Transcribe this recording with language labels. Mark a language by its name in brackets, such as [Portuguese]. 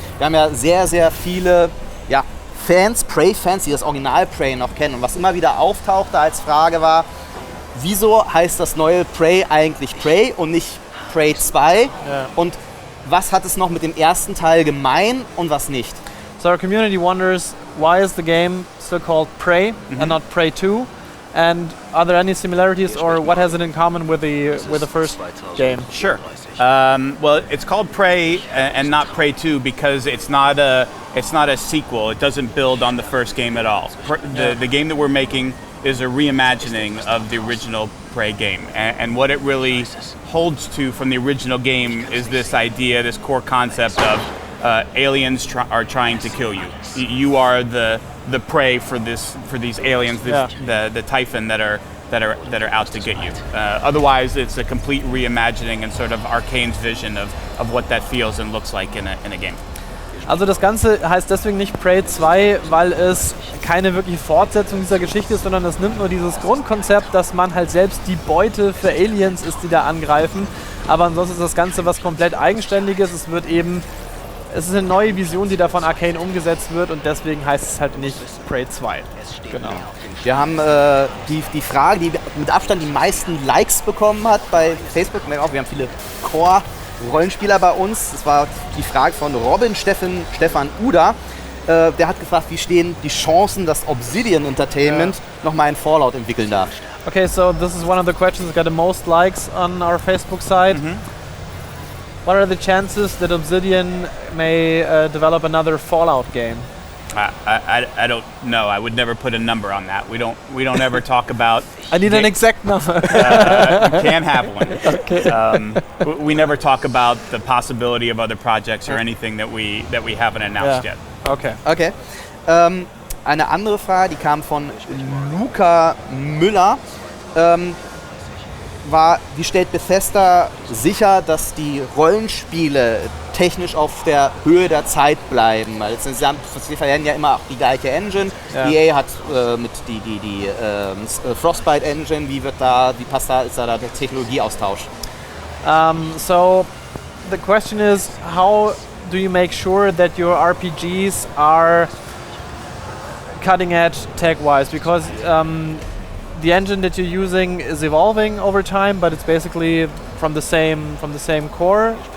[German] Wir haben ja sehr, sehr viele Fans, Prey-Fans, die das Original Prey noch kennen. Und was immer wieder auftauchte als Frage war, wieso heißt das neue Prey eigentlich Prey und nicht Prey 2? Ja. Und was hat es noch mit dem ersten Teil gemein und was nicht? [English] So our community wonders, why is the game still called Prey and not Prey 2? And are there any similarities, or what has it in common with the first game? Sure. Well, it's called Prey and not Prey 2 because it's not a sequel. It doesn't build on the first game at all. The game that we're making is a reimagining of the original Prey game, and what it really holds to from the original game is this idea, this core concept of aliens are trying to kill you. You are the prey for these aliens, the Typhon that are out to get you. Otherwise, it's a complete reimagining and sort of Arcane's vision of what that feels and looks like in a game. [German] Also das Ganze heißt deswegen nicht Prey 2, weil es keine wirkliche Fortsetzung dieser Geschichte ist, sondern es nimmt nur dieses Grundkonzept, dass man halt selbst die Beute für Aliens ist, die da angreifen. Aber ansonsten ist das Ganze was komplett Eigenständiges. Es ist eine neue Vision, die da von Arcane umgesetzt wird und deswegen heißt es halt nicht Prey 2. Genau. Wir haben die Frage, die mit Abstand die meisten Likes bekommen hat bei Facebook. Wir haben viele Core-Rollenspieler bei uns. Das war die Frage von Robin Stefan Uda. Der hat gefragt, wie stehen die Chancen, dass Obsidian Entertainment nochmal ein Fallout entwickeln darf. [English] Okay, so this is one of the questions that got the most likes on our Facebook site. What are the chances that Obsidian may develop another Fallout game? I don't know. I would never put a number on that. We don't ever talk about. I need an exact number. You can't have one. Okay. We never talk about the possibility of other projects or anything that we haven't announced yet. Okay. [German] Eine andere Frage, die kam von Luca Müller. Wie stellt Bethesda sicher, dass die Rollenspiele technisch auf der Höhe der Zeit bleiben? Weil sie verwenden ja immer auch die gleiche Engine. EA hat mit die Frostbite Engine. Wie passt da, ist da der Technologieaustausch? [English] So the question is, how do you make sure that your RPGs are cutting edge tech-wise? Because the engine that you're using is evolving over time, but it's basically from the same core.